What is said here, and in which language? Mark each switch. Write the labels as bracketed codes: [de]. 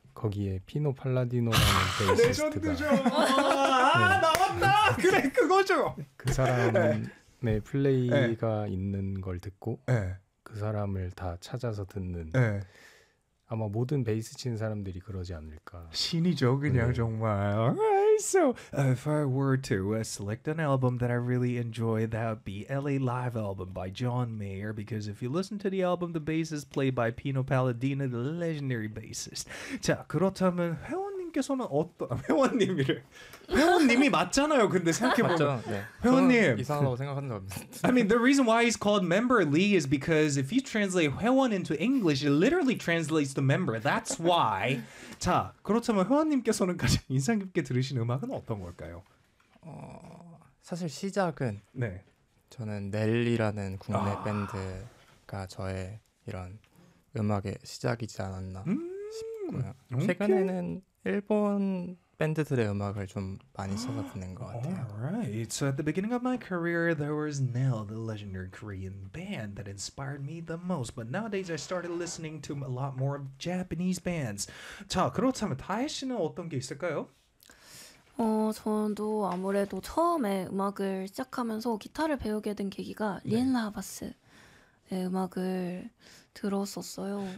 [ko] 거기에 피노 팔라디노라는 베이시스트가 레전드죠. 아 나왔다. 그래 그거죠. 그 사람의 네. 플레이가 네. 있는 걸 듣고 네. 그 사람을 다 찾아서 듣는 네. 아마 모든 베이스 친 사람들이 그러지 않을까. 신이죠 그냥 네. 정말. [en] So, if I were to select an album that I really enjoy, that would be LA Live album by John Mayer. Because if you listen to the album, the bass is played by Pino Palladino, the legendary bassist. [ko] 자, 그렇다면 회원님께서는 어떤... 회원님이 맞잖아요, 근데 생각해보면. 맞잖아요, 네. 회원님. 이상하다고 생각하는 거 없는데. [en] I mean, the reason why he's called Member Lee is because if you translate 회원 into English, it literally translates to member. That's why... [ko] 자, 그렇다면 회원님께서는 가장 인상 깊게 들으신 음악은 어떤 걸까요? 사실 시작은 네. 저는 넬리라는 국내 밴드가 저의 이런 음악의 시작이지 않았나 싶고요. 최근에는 [en] okay. [ko] 일본 밴드들의 음악을 좀 많이 써서 듣는 것 같아요. [en] Alright, so at the beginning of my career, there was NEL, the legendary Korean band that inspired me the most. But nowadays, I started listening to a lot more of Japanese bands. [ko] 자, 그렇다면 다혜 씨는 어떤 게 있을까요? 저도 아무래도 처음에 음악을 시작하면서 기타를 배우게 된 계기가 린 라바스의 음악을 들었었어요.